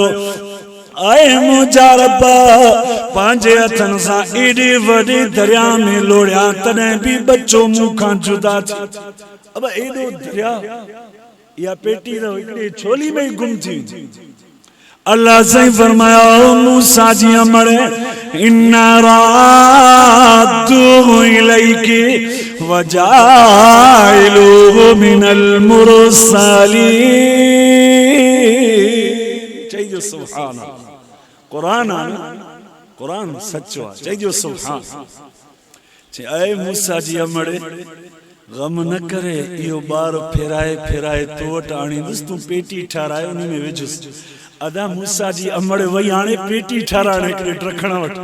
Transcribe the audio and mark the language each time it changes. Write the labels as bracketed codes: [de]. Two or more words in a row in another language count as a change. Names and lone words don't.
[sd] आए मुंहिंजा रब पंहिंजे हथनि सां एॾे वॾे दरिया में लोड़िया तॾहिं बि बच्चो मूंखां जुदा थी। अब एॾो दरिया या पेटी तो हिकिड़ी छोली में ही गुम थी। अल्लाह से फरमाया मूसा जी अमड़ [ar] إنا رادوه إليك وجاعلوه من المرسلين. [sd] चइजो [ar] سبحان الله. [sd] कुरान कुरान सच्चो आहे, चइजो सुभान। ऐ मूसा जी अमड़ गम न करे, इहो ॿार फेराए फेराए तो वटि आणींदुसि, तूं पेटी ठाराए उन में विझुसि। अदा मूसा जी अमड़ वई हाणे पेटी ठाराइण हिकिड़े ड्रखण वटि।